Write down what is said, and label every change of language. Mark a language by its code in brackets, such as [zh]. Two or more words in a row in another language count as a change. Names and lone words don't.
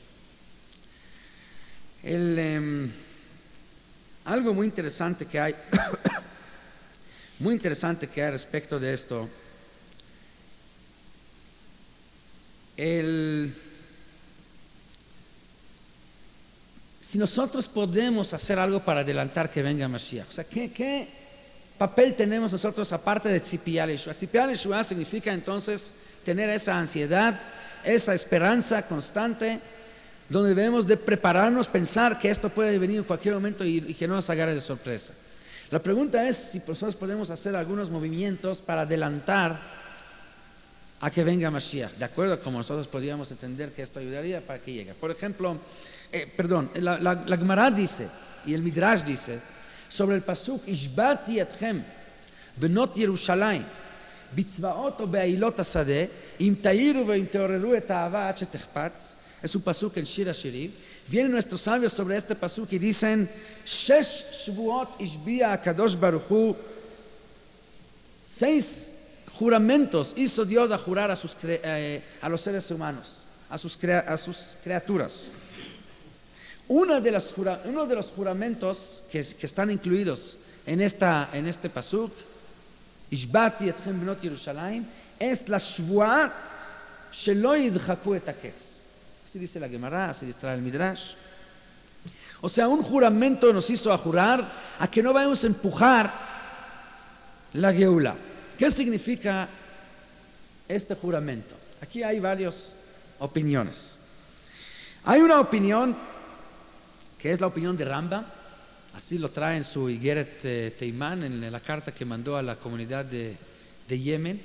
[es] Algo muy interesante que hay respecto de esto, si nosotros podemos hacer algo para adelantar que venga Mashiach, o sea, ¿qué papel tenemos nosotros aparte de [he] ציפייה לישועה? ציפייה לישועה [es] significa entonces tener esa ansiedad, esa esperanza constante, donde debemos de prepararnos, pensar que esto puede venir en cualquier momento y que no nos agarre de sorpresa. La pregunta es si nosotros podemos hacer algunos movimientos para adelantar a que venga Mashiach, de acuerdo a como nosotros podríamos entender que esto ayudaría para que llegue. Por ejemplo, la Gemara dice, y el Midrash dice, sobre el pasuk, [he] השבעתי אתכם, בנות ירושלים, בצבאות או באילות השדה, אם תעירו ואם תעוררו את האהבה עד שתחפץ. [es] Es un pasuk en Shir HaShirim. Vienen nuestros sabios sobre este pasuk y dicen: [he] שש שבועות השביע קדוש ברוך הוא. [es] 6 juramentos hizo Dios a jurar a los seres humanos, a sus criaturas. Uno de los juramentos que están incluidos en este pasuk, [he] השבעתי אתכם בנות ירושלים, [es] es la [he] שבועה שלא ידחקו את הקץ. [es] Así dice la Gemara, así dice el Midrash. O sea, un juramento nos hizo a jurar a que no vayamos a empujar la Geula. ¿Qué significa este juramento? Aquí hay varias opiniones. Hay una opinión que es la opinión de Rambam, así lo trae en su Igeret Teimán, en la carta que mandó a la comunidad de Yemen.